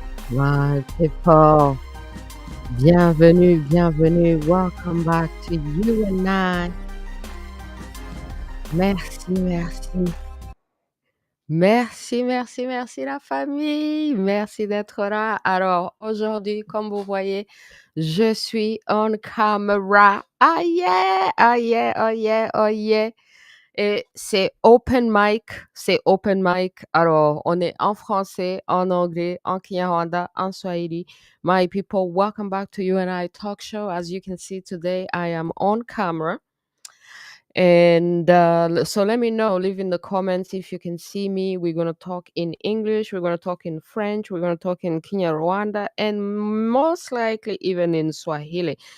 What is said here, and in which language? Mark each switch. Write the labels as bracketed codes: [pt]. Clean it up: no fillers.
[en] My people, [fr] bienvenue, bienvenue. [en] Welcome back to you and I. [fr] Merci, merci. Merci, merci, merci la famille. Merci d'être là. Alors, aujourd'hui, comme vous voyez, je suis [en] on camera. Ah yeah, ah yeah, oh yeah, oh yeah. [fr] Et c'est open mic, c'est open mic. Alors, on est en français, en anglais, en KinyaRwanda, en Swahili. [en] My people, welcome back to You and I Talk Show. As you can see today, I am on camera. And so let me know, leave in the comments if you can see me. We're going to talk in English, we're going to talk in French, we're going to talk in KinyaRwanda, and most likely even in Swahili.